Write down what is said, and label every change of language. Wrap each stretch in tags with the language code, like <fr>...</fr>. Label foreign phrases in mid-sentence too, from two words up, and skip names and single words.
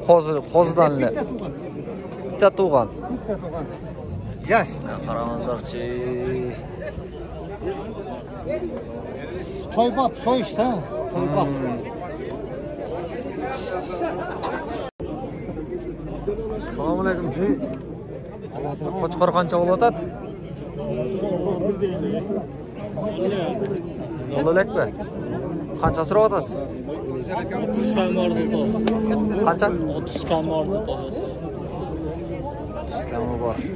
<ky>Козудан эле. Биtta тууган. Жаш. Караңыздарчы. Тойбап, союш да. Тойбап.</ky> <ar>Assalamu alaikum.</ar> <uz>Qo'chqor qancha bo'lib o'tadi? Bo'ladekmi? Qancha sira otasiz? 30 kam bordi to'g'ri. Qancha? 30 kam bordi to'g'ri. 30 kami bor.</uz>